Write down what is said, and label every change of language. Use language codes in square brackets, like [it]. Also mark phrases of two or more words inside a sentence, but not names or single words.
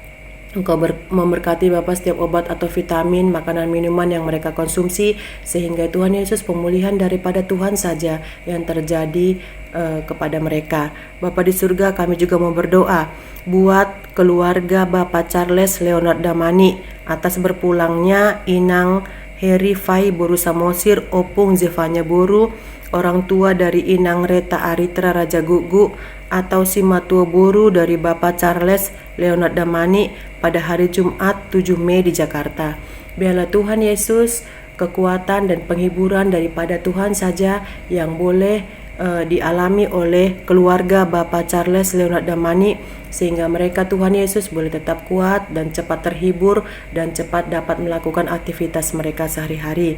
[id] Engkau memberkati Bapak setiap obat atau vitamin, makanan, minuman yang mereka konsumsi, sehingga Tuhan Yesus pemulihan daripada Tuhan saja yang terjadi kepada mereka. Bapa di surga, kami juga mau berdoa buat keluarga Bapak Charles Leonard Damani atas berpulangnya Inang Heri Fai Boru Samosir Opung Zevanya Boru, orang tua dari Inang Reta Aritra Raja Gugu atau si matua Boru dari Bapak Charles Leonard Damani pada hari Jumat 7 Mei di Jakarta. Biarlah Tuhan Yesus kekuatan dan penghiburan daripada Tuhan saja yang boleh dialami oleh keluarga Bapak Charles Leonard Damani, sehingga mereka Tuhan Yesus boleh tetap kuat dan cepat terhibur dan cepat dapat melakukan aktivitas mereka sehari-hari.